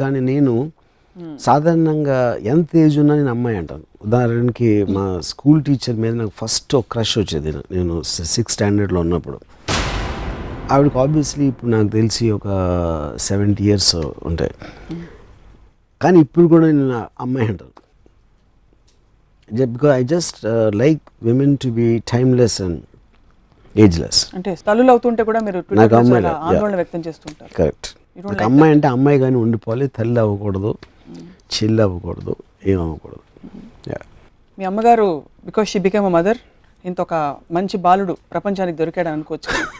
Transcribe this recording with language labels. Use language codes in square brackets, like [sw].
[te] నేను సాధారణంగా ఎంత ఏజ్ ఉన్నా నేను అమ్మాయి అంటాను. ఉదాహరణకి మా స్కూల్ టీచర్ మీద నాకు ఫస్ట్ ఒక క్రష్ వచ్చేది నేను 6th స్టాండర్డ్లో ఉన్నప్పుడు. ఆవిడకి ఆబ్వియస్లీ ఇప్పుడు నాకు తెలిసి ఒక 70 years ఉంటాయి. కానీ ఇప్పుడు కూడా నేను అమ్మాయి అంటాను. [en] Because I just like women to be timeless and ageless. [te] అంటే తల్లులు అవుతుంటే కూడా మీరు ఆందోళన వ్యక్తం చేస్తుంటారు. కరెక్ట్. నాకు అమ్మాయి అంటే అమ్మాయి కానీ ఉండిపోవాలి, తల్లి అవ్వకూడదు, చెల్లి అవ్వకూడదు, ఏం అవ్వకూడదు. మీ అమ్మగారు [en] because she become a mother, [te] ఇంత ఒక మంచి బాలుడు ప్రపంచానికి దొరికాడు అనుకోవచ్చు.